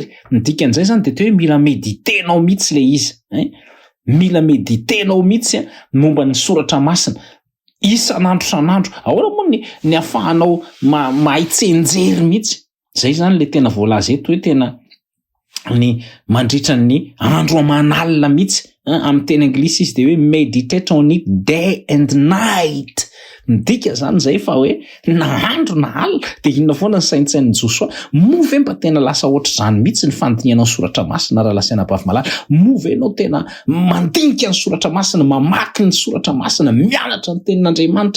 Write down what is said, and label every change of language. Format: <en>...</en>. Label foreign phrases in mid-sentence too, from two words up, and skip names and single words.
<mg>Ny dikan'izay zany de hoe mila meditenao mihitsy le izy, mila meditenao mihitsy momba ny soratra masina isan'andro san'andro. Ahoana moa ny afahanao mahay tsenjery mihitsy? Zay zany le tena voalaza eto hoe tena ny mandritra ny andro aman'alina mihitsy. Amin'ny teny anglisy izy de hoe</mg> <en>meditate on it day and night.</en> <mg>Midika zany zay fa hoe na andro na alina de inona foana ny saintsain'ny Joshua. Move mba tena lasa ohatr' zany mihitsy ny fandinianao soratra masina raha lasy anabavy malala. Move enao tena mandinika ny soratra masina, mamaky ny soratra masina, mianatra ny tenin'Andriamanitra.</mg>